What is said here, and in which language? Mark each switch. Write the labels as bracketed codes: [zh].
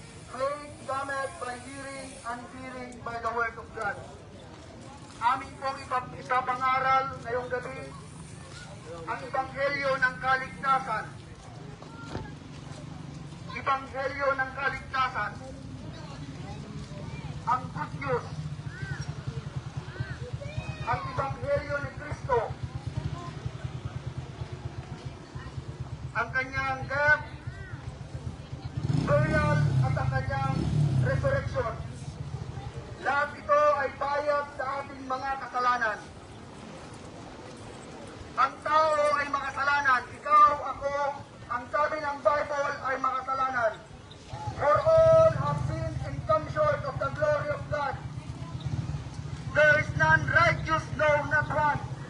[en] Faith cometh by hearing and hearing by the word of God. [tl] Amin pong ipapangaral ngayong gabi ang Ebanghelyo ng Kaligtasan. Ebanghelyo ng Kaligtasan. Ang [en] good news. [tl] Ang Ebanghelyo ni Kristo. Ang kanyang [en] death, burial, [tl] at ang kanyang resurrection. Lahat ito ay bayad sa ating mga kasalanan. Ang tao ay makasalanan. Ikaw, ako, ang sabi ng Bible ay makasalanan. [en] For all have sinned and come short of the glory of God. There is none righteous, no, not one.